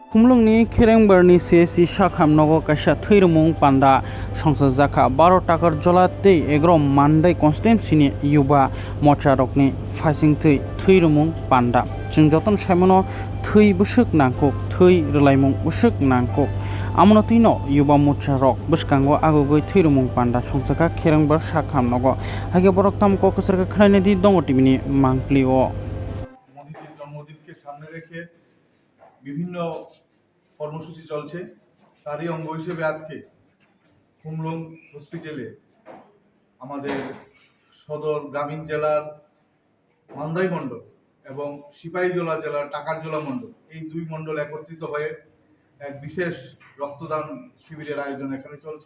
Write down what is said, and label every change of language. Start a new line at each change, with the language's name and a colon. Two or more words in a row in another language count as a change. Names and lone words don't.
Kok Borok: खुमलुंगनि खेरेंबारनि CSC साखामनगो काइसा थैरमुं पान्डा संसद जाखा 12 टाकार जलाते एग्र मान्दाय कन्स्टिटेन्सिनि युवा मोर्चारकनि फाइसिंथै थैरमुं पान्डा जों जतन साइमनो थै बुसुक नांको थै रलायमुं बुसुक नांको आमनतिनो युवा मोर्चारक बसकांगो आगोगै थैरमुं पान्डा संसदका खेरेंबार साखामनगो हागे बरक तामको कसरका खनायने दि दंग टिभिनि मांक्लिओ
Bangla: মোদিজির জন্মদিনকে সামনে রেখে বিভিন্ন কর্মসূচি চলছে। তারই অঙ্গ হিসেবে আজকে খুমলুং হসপিটালে আমাদের সদর গ্রামীণ জেলার মান্দাই মণ্ডল এবং সিপাহীজলা জেলার টাকারজলা মণ্ডল, এই দুই মণ্ডল একত্রিত হয়ে এক বিশেষ রক্তদান শিবিরের আয়োজন এখানে চলছে।